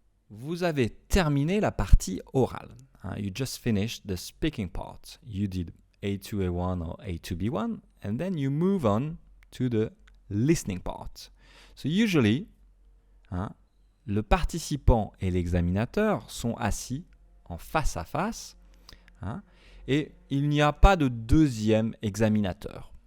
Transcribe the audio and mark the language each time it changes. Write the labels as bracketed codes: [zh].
[fr] vous avez terminé la partie orale. [en] You just finished the speaking part. You did A2, A1 or A2, B1, and then you move on to the listening part. So usually, [fr] le participant et l'examinateur sont assis en face à face, et il n'y a pas de deuxième examinateur.